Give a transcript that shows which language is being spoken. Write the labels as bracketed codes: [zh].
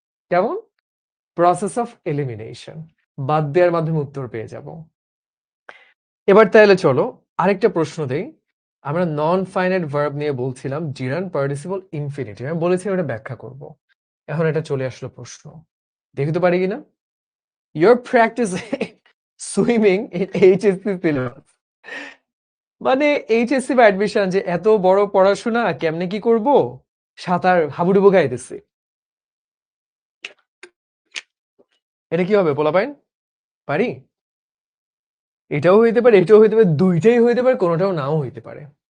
[bn] কেমন? Process of elimination. বাদ দেওয়ার মাধ্যমে উত্তর পেয়ে যাব। এবার তাহলে চলো আরেকটা প্রশ্ন দেই। আমরা নন ফাইনাইট ভার্ব নিয়ে বলছিলাম জিরান্ড পার্টিসিপল ইনফিনিটিভ। আমি বলেছিলাম এটা ব্যাখ্যা করব। এখন এটা চলে আসলো প্রশ্ন। দেখতে পারি কিনা? [en] You're practicing swimming in HSC syllabus. [bn] মানে এইচএসসি বা অ্যাডমিশন যে এত বড় পড়াশোনা কেমনে কি করব? সাঁতার হাবুডুবু খাইতেছি। এটা কি হবে পোলাপাইন? পারি? এটাও হইতে পারে, এটাও হইতে পারে, দুইটাই হইতে পারে, কোনোটাও নাও হইতে পারে।